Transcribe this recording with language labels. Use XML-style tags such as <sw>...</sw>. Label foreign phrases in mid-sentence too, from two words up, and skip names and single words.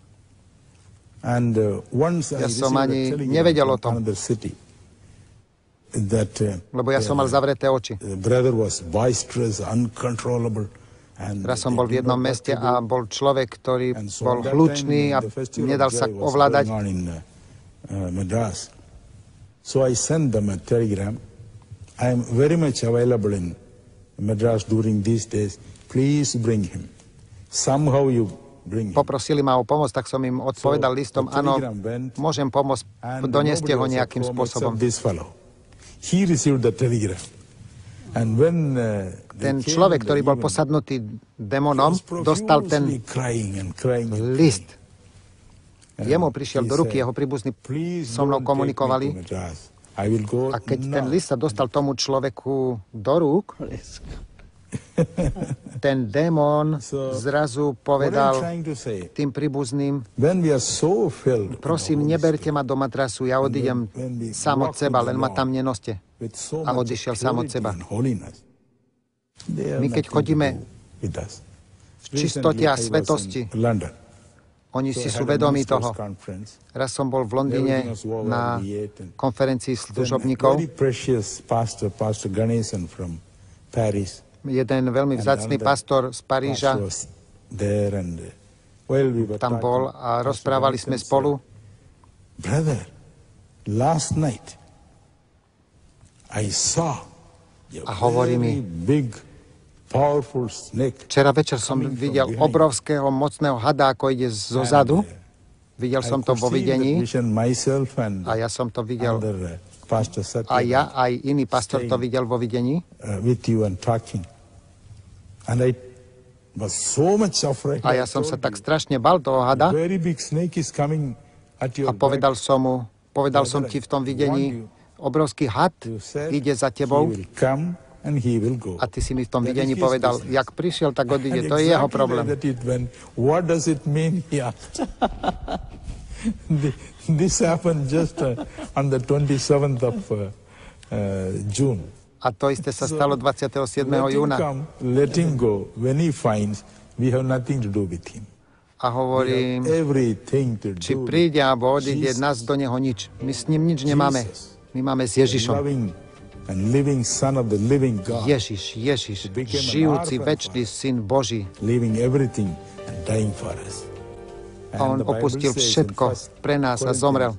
<sk>Ja som ani nevedel o tom, lebo ja som mal zavreté oči. Raz som bol v jednom meste a bol človek, ktorý bol hlučný a nedal sa ovládať.</sk> <en>So I sent them a telegram. I am very much available in Madras during these days. Please bring him. Somehow you bring him.</en> <sk>Poprosili ma o pomoc, tak som im odpovedal listom, áno, môžem pomôcť, donieste ho nejakým spôsobom.</sk> <en>He received the telegram. And when</en> <sk>ten človek, ktorý bol posadnutý démonom, dostal ten list. Jemu prišiel do ruky, jeho príbuzní so mnou komunikovali. A keď ten list sa dostal tomu človeku do rúk, ten démon zrazu povedal tým príbuzným, prosím, neberte ma do matrasu, ja odídem sám od seba, len ma tam nenoste. A odišiel sám od seba. My keď chodíme v čistote a svetosti Oni</sk> <en>So</en> <sk>si</sk> <en>I</en> <sk>sú</sk> <en>had a</en> <sk>vedomí</sk> <en>ministers'</en> <sk>toho.</sk> <en>conference.</en> <sk>Raz som bol v Londýne</sk> <en>Everything was over,</en> <sk>na</sk> <en>we ate and</en> <sk>konferencii</sk> <en>then</en> <sk>služobníkov.</sk> <en>very precious pastor Ganesan from Paris.</en> <sk>Jeden veľmi vzácny pastor z Paríža</sk> <en>Pastor was there and while we were</en> <sk>tam</sk> <en>talking,</en> <sk>bol a</sk> <en>Pastor</en> <sk>rozprávali</sk> <en>Ganesan</en> <sk>sme spolu.</sk> <en>said, "Brother, last night I saw</en> <sk>A hovorí mi,</sk> <en>very big, powerful snake.</en> <sk>včera večer som videl obrovského, mocného hada, ako ide zo zadu. Videl som to vo videní a ja som to videl. A ja aj iný pastor to videl vo videní. A ja som sa tak strašne bal toho hada a povedal som ti v tom videní, obrovský had ide za tebou a ty si mi v tom videní povedal, jak prišiel, tak odíde, to je jeho problém.</sk> <en>This happened just on the 27th of June.</en> <sk>A to isté sa stalo 27. júna.</sk> <en>Let him go. When he finds, we have nothing to do with him.</en> <sk>A hovorím, či príde alebo odíde, nás do neho nič. My s ním nič nemáme. My máme s Ježišom. Ježiš, žijúci, večný Syn Boží. A on opustil všetko pre nás a zomrel.</sk>